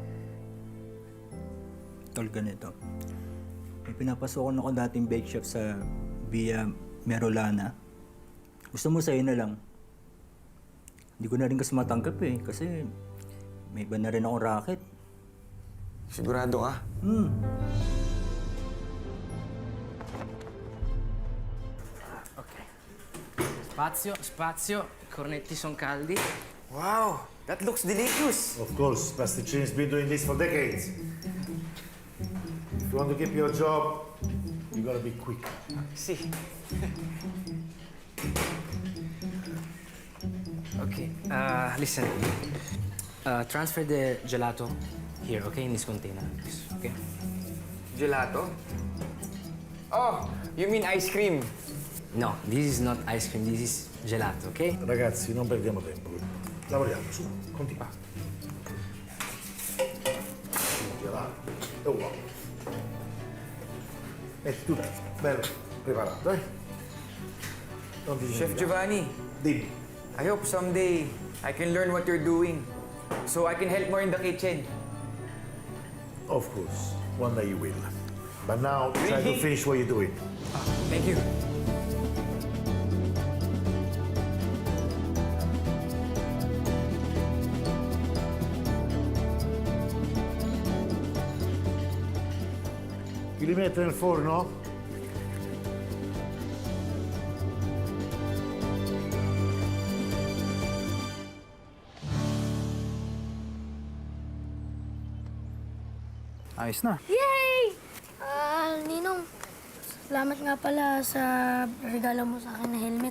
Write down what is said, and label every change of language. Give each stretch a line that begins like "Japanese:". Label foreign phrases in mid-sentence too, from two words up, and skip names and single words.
Filipino: Tol, ganito. May pinapasokan ako dating bake shop sa Via Merolana. Gusto mo sa'yo na lang. Hindi ko na rin kasi matanggap eh, kasi may iba na rin akong racket. Sigurado ka? Ok.
Italian: Spazio, spazio. I cornetti sono caldi.
English: Wow! That looks delicious! Of course, Pasticcini's been doing this for decades. If you want to keep your job, you gotta be quick.
Italian: Si.
English: Okay. Listen. Transfer the gelato here, okay? In this container. Okay. Gelato? Oh, you mean ice cream? No, this is not ice cream. This is gelato, okay?
Italian: Ragazzi, non perdiamo tempo. Lavoriamo, su, continua. Là, e uomo. Metti tutto, bello, preparato, eh? Non ti Chef dimenticare. Giovanni, Dimmi.
English: I hope someday I can learn what you're doing so I can help more in the kitchen. Of course, one day you will. But now, try to Really? finish what you're doing. Thank you.
Italian: Chi li mette nel forno?
Filipino: Ayos na.
English: Yay!
Filipino: Ninong, salamat nga pala sa regalo mo sa akin na helmet.